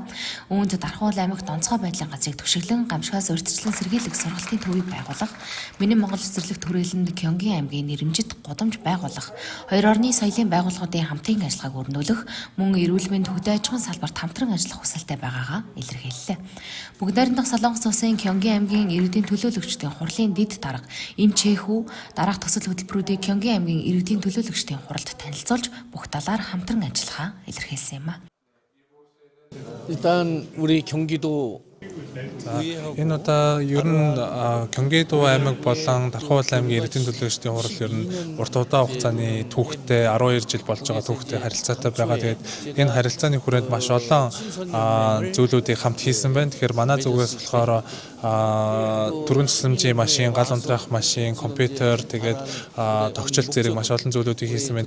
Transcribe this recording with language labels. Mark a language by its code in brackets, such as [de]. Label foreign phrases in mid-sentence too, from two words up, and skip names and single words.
[mn] Үүнд Дархуул аймагт онцгой байдлын газрыг түшиглэн гамшигаас урьдчилан сэргийлэх сургалтын төвийг байгуулах, Миний Монгол цэцэрлэг төрөлөнд Кёнгийн аймгийн нэрэмжит гудамж байгуулах, хоёр орны соёлын байгууллагуудын хамтын ажиллагааг өрнүүлэх, мөн эрүүл мэнд аж ахуйн салбарт хамтран ажиллах хүсэлтэй байгаагаа илэрхийллээ. Бүгд найрамдах Солонгос улсын Кёнгийн аймгийн иргэдийн төлөөлөгчдийн хурлын дэд дарга им Чэхүү дараах төсөл хөтөлбөрүүдийг Кёнгийн аймгийн иргэдийн төлөөлөгчдийн хуралд танилцуулж бүх талаар хамтран ажиллахаа илэрхийлсэн юм а. [ko] 일단 우리 경기도 [mn] Энэ удаа ер нь Кёнгэдо аймаг болон Дархуул аймгийн иргэдийн төлөөлөгчдийн хурал ер нь урт удаан хугацааны түүхтэй 12 жил болж байгаа түүхтэй харилцаатай байгаа. Тэгээд энэ харилцааны хүрээнд маш олон зүйлүүдийг хамт хийсэн байна. Тэгэхээр манай зүгээс болохоор түргэн тусламжийн машин, гал унтраах машин, компьютер, тэгээд тогтчлт зэрэг маш олон зүйлүүдийг хийсэн байна.